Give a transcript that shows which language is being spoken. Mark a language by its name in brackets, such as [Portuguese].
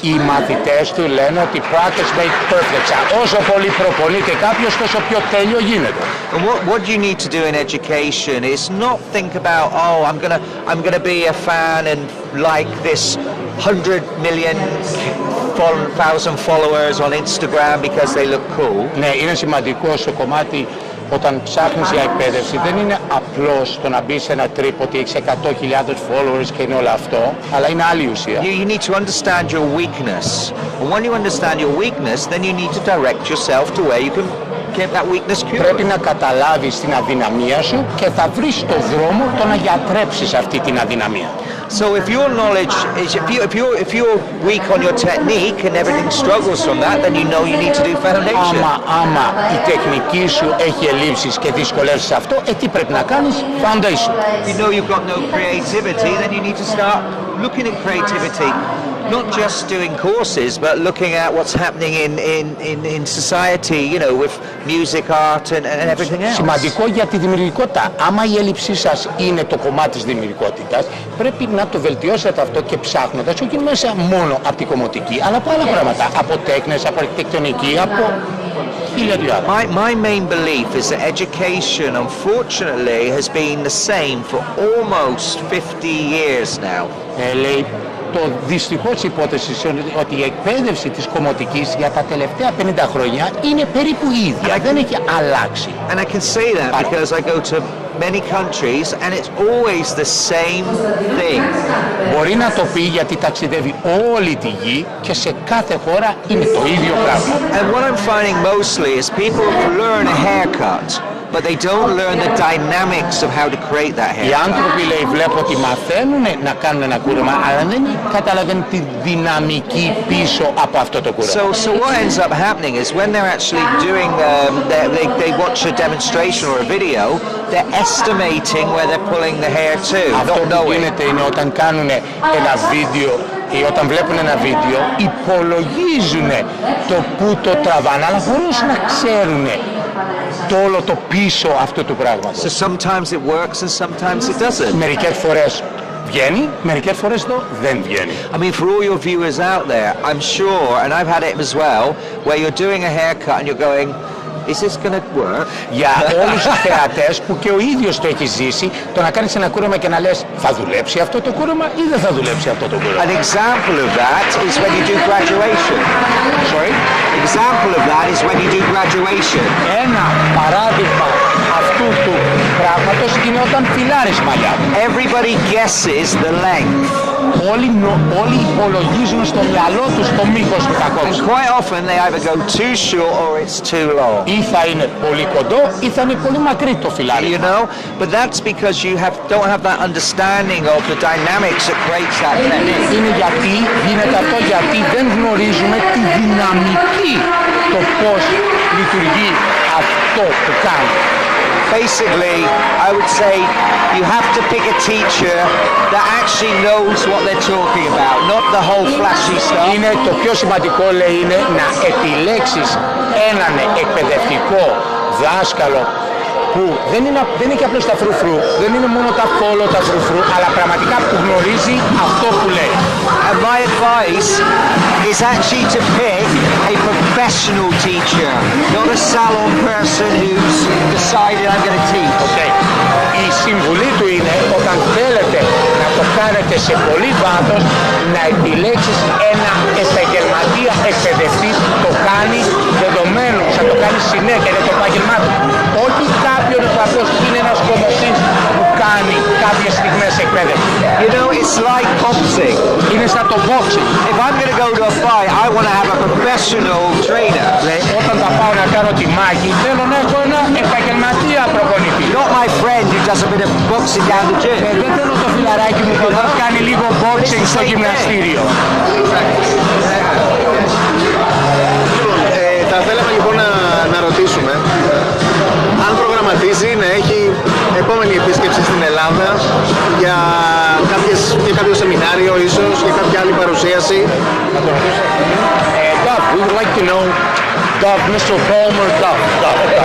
[Greek] Οι μαθητές του λένε ότι [English] practice makes perfect. [Greek] Όσο πολύ προπονείται κάποιος, τόσο πιο τέλειο γίνεται. [English] And what you need to do in education is not think about, oh, I'm gonna be a fan and like this 100 million thousand followers on Instagram because they look cool. [Greek] Ναι, είναι σημαντικό στο κομμάτι όταν ψάχνεις για εκπαίδευση, δεν είναι απλώς το να μπει σε ένα τρίπ ότι έχεις 100.000 followers και είναι όλο αυτό, αλλά είναι άλλη ουσία. [English] You need to understand your weakness. And when you understand your weakness, then you need to direct yourself to where you can get that weakness cured. [Greek] Πρέπει να καταλάβεις την αδυναμία σου και θα βρεις το δρόμο το να γιατρέψεις αυτή την αδυναμία. [English] So if your knowledge is, if you're weak on your technique and everything struggles from that, then you know you need to do foundation. [Greek] Άμα η τεχνική σου έχει ελλείψεις και δυσκολεύσεις σε αυτό, τι πρέπει να κάνεις? [English] Foundation. If you know you've got no creativity, then you need to start looking at creativity. Not just doing courses, but looking at what's happening in society, you know, with music, art and everything else. [Greek] Σημαντικό για τη δημιουργικότητα. Άμα η έλλειψή σας είναι το κομμάτι της δημιουργικότητας, πρέπει να το βελτιώσετε αυτό και ψάχνοντας, όχι μέσα μόνο από την κομμωτική, αλλά από άλλα πράγματα. Από τέχνες, από αρχιτεκτονική, από χίλια δυο άλλα. [English] My main belief is that education, unfortunately, has been the same for almost 50 years now. [Greek] Λέει, το δυστυχώς υπόθεση ότι η εκπαίδευση της κομμωτικής για τα τελευταία 50 χρόνια είναι περίπου ίδια, δεν έχει αλλάξει. [English] And I can say that because I go to many countries, and it's always the same thing. [Greek] Μπορεί να το πει γιατί ταξιδεύει όλη τη γη και σε κάθε χώρα είναι το ίδιο πράγμα. [English] And what I'm finding mostly is people learn a haircut, but they don't learn the dynamics of how to create that [Greek] Οι [English] haircut. [Greek] άνθρωποι, λέει, βλέπω ότι μαθαίνουν να κάνουν ένα κούρεμα, αλλά δεν καταλαβαίνουν τη δυναμική πίσω από αυτό το κούρεμα. [English] So what ends up happening is when they're actually doing, they watch a demonstration or a video, they're estimating where they're pulling the hair to, [Greek] Αυτό [English] not [Greek] που [English] knowing. [Greek] γίνεται είναι όταν κάνουν ένα βίντεο ή όταν βλέπουν ένα βίντεο, υπολογίζουν το που το τραβάνε, αλλά χωρίς να ξέρουν το όλο το πίσω αυτού του πράγματος. [English] So sometimes it works and sometimes it doesn't. [Greek] Μερικές φορές βγαίνει, μερικές φορές το δεν βγαίνει. [English] I mean, for all your viewers out there, I'm sure, and I've had it as well, where you're doing a haircut and you're going, is this going to work? [Greek] Για όλους τους θεατές που και ο ίδιος το έχει ζήσει, το να κάνεις ένα κούρεμα και να λες θα δουλέψει αυτό το κούρεμα ή δεν θα δουλέψει αυτό το κούρεμα. [English] An example of that is when you do graduation. Sorry? Example of that is when you do graduation. [Greek] Ένα παράδειγμα αυτού του πράγματος είναι όταν φυλάρεις μαλλιά. [English] Everybody guesses the length. [Greek] Όλοι υπολογίζουν στο μυαλό τους το μήκος του [English] And [Greek] κακόψου. [English] quite often they either go too short or it's too long. [Greek] Ή θα είναι πολύ κοντό ή θα είναι πολύ μακρύ το φυλάρι. [English] You know? But that's because you don't have that understanding of the dynamics that creates that technique. [Greek] Είναι γιατί, γίνεται αυτό γιατί δεν γνωρίζουμε τη δυναμική, το πώς λειτουργεί αυτό που κάνει. [English] Basically, I would say you have to pick a teacher that actually knows what they're talking about, not the whole flashy stuff. [Greek] Είναι το πιο σημαντικό, λέει, είναι να επιλέξεις έναν εκπαιδευτικό δάσκαλο που δεν έχει απλώς τα φρουφρού, δεν είναι μόνο τα φόλο τα φρουφρού, αλλά πραγματικά που γνωρίζει αυτό που λέει. [English] And my advice is actually to pick a professional teacher, not a salon person who's decided I'm going to teach. Okay. [Greek] Η συμβουλή του είναι όταν θέλετε να το κάνετε σε πολύ βάθος, να επιλέξεις ένα επαγγελματία εκπαιδευτή που το κάνει δεδομένου, θα το κάνει συνέχεια, είναι το επάγγελμά του. Όχι κάποιον που απλώς είναι ένας κομμωτής που κάνει κάποιες στιγμές εκπαίδευση. [English] You know, it's like boxing. [Greek] Είναι σαν το boxing. [English] If I'm going to go to a fight, I want to have a professional trainer. [Greek] Όταν θα πάω να κάνω τη μάχη, θέλω να έχω ένα επαγγελματία προπονητή. [English] Not my friend who does a bit of boxing down the gym. [Greek] Δεν θέλω το φιλαράκι μου που θα κάνει λίγο boxing στο γυμναστήριο. Θα θέλαμε λοιπόν να ρωτήσουμε αν προγραμματίζει να έχει επόμενη επίσκεψη στην Ελλάδα για κάποιο σεμινάριο ίσως, για κάποια άλλη παρουσίαση. [English] Dove, we would like to know, Dove, Mr. Palmer, Dove.